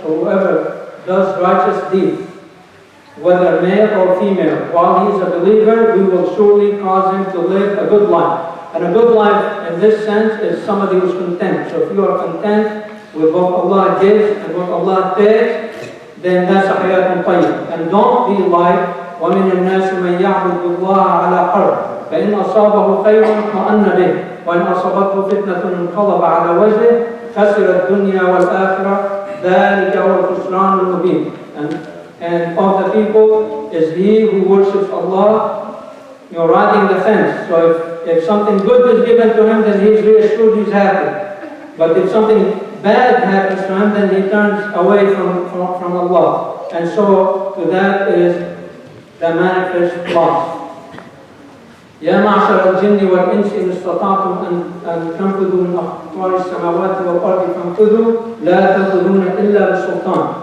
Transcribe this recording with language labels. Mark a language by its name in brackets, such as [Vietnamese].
[English] So whoever does righteous deeds, whether male or female, while he is a believer, we will surely cause him to live a good life. And a good life in this sense is somebody who's content. So if you are content with what Allah gives and what Allah takes, then that's a hayatun tayyib. And don't be like [Arabic] وَمِنَ النَّاسِ مَنْ يَعْبُدُ اللَّهَ عَلَى حَرْفٍ فَإِنْ أَصَابَهُ خَيْرٌ اطْمَأَنَّ بِهِ وَإِنْ أَصَابَتْهُ فِتْنَةٌ انقلب على وجهه خسر الدنيا والآخرة ذلك هو الخسران المبين. [English] And of the people is he who worships Allah, riding the fence. So if something good is given to him, then he's reassured, he's happy. But if something bad happens to him, then he turns away from Allah. And so to that is the manifest loss. [Arabic] يا معشر الجن والإنس إن استطعتم أن تنفذوا من أقطار السماوات والأرض فانفذوا لا تنفذون إلا بسلطان.